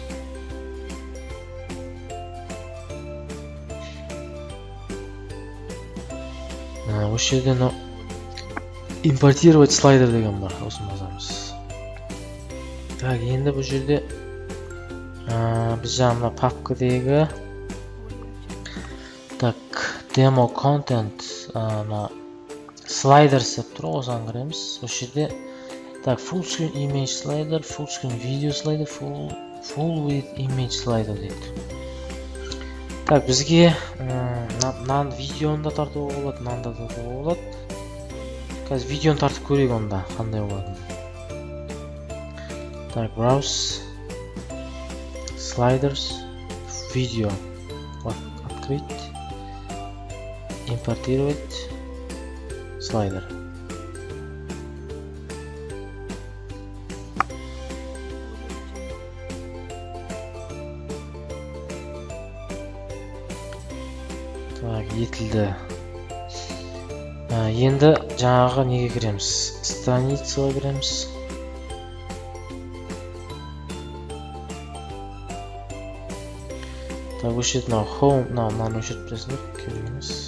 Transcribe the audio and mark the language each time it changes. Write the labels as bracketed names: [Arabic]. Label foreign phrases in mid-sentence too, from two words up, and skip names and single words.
[Kazakh] Осы жерде [Russian] импортировать слайдер [Kazakh] деген бар. Осын басамыз. Так, енді бұл жерде біз жаңа папкадегі так, [English] demo content sliders [Kazakh] деп тұр, осыған кіреміз. Осы жерде так, [English] full screen image slider, full screen video slider, full with image slider дейді. [Kazakh] Так, бізге видеоны да тартуға болады, мынаны да тартуға болады. Қазір видеоны тартып көрейік онда, қандай болады. Так, [English] browse sliders video [Russian] открыть, импортировать слайдер. [Kazakh] Так, етілді. Енді жаңағы неге кіреміз? Страницаға кіреміз. Так, өшет home, мынаны өшет білесіңдер, кереміз.